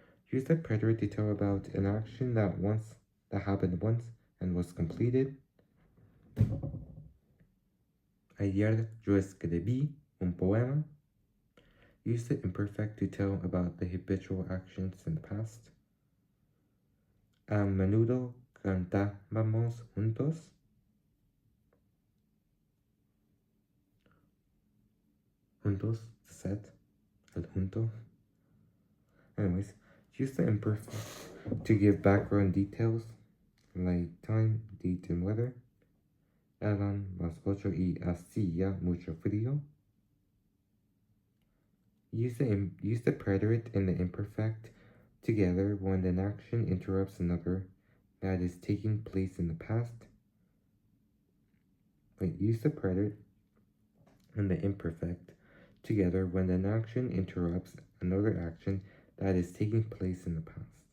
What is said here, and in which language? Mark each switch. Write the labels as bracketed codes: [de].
[en] Use the preterite to tell about an action that happened once and was completed. [es] Ayer yo escribí un poema. [en] Use the imperfect to tell about the habitual actions in the past. [es] A menudo cantábamos juntos. Juntos, set, el junto. [en] Anyways, use the imperfect to give background details like time, date, and weather. [es] Eran las 8 y hacía mucho frío. [en] Use the preterite and the imperfect together when an action interrupts another that is taking place in the past. Use the preterite and the imperfect together when an action interrupts another action that is taking place in the past.